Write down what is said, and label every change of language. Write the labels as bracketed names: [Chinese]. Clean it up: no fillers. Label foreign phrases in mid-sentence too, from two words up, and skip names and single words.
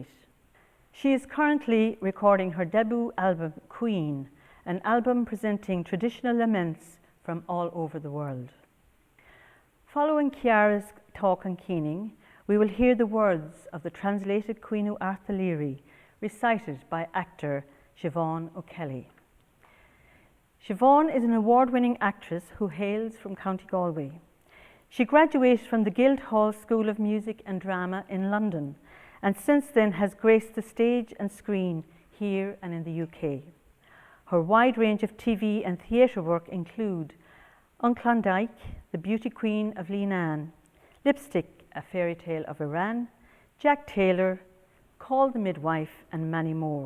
[English] She is currently recording her debut album, Queen, an album presenting traditional laments from all over the world. Following Ciara's talk on keening, we will hear the words of the translated Caoineadh Airt Uí Laoghaire recited by actor Siobhan O'Kelly. Siobhan is an award-winning actress who hails from County Galway. She graduated from the Guildhall School of Music and Drama in London, and since then has graced the stage and screen here and in the UK. Her wide range of TV and theatre work include Unclondike, The Beauty Queen of Leenane, Lipstick, A Fairy Tale of Iran, Jack Taylor, Call the Midwife, and many more.